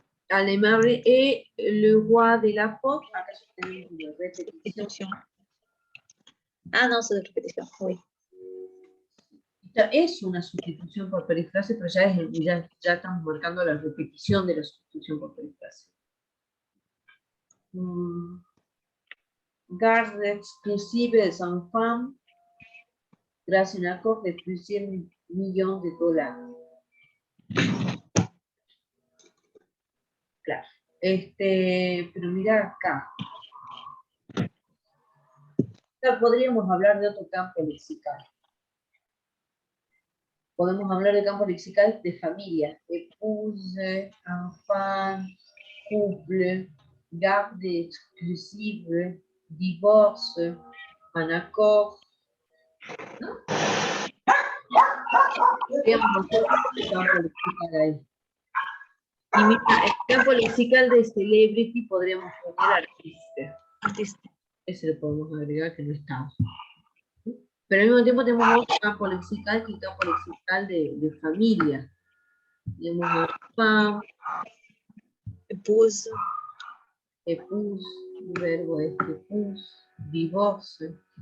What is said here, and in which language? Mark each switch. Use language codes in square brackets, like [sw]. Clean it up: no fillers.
[fr] Alemable et le roi de la pop, [es] acá ya tenemos una repetición. [fr] Ah, no, c'est de repetición. Oui. [es] Ya es una sustitución por perifrase, pero ya estamos marcando la repetición de la sustitución por perifrase. [fr] Garde exclusive des enfants grâce à un accord de plusieurs millions de dollars. [es] Claro. Pero mira acá. Acá podríamos hablar de otro campo lexical. Podemos hablar del campo lexical de familia. [fr] Épouse, enfant, couple, garde exclusive, divorce, un accord. ¿No? [es] Podríamos hacer un campo lexical ahí. Y mira, el campo lexical de celebrity podríamos poner artista. Ese lo podemos agregar que no está. Pero al mismo tiempo tenemos otro campo lexical, que es el campo lexical de familia. Tenemos enfant, [fr] Épouse. [es] épouse, el verbo es épouse, divorce.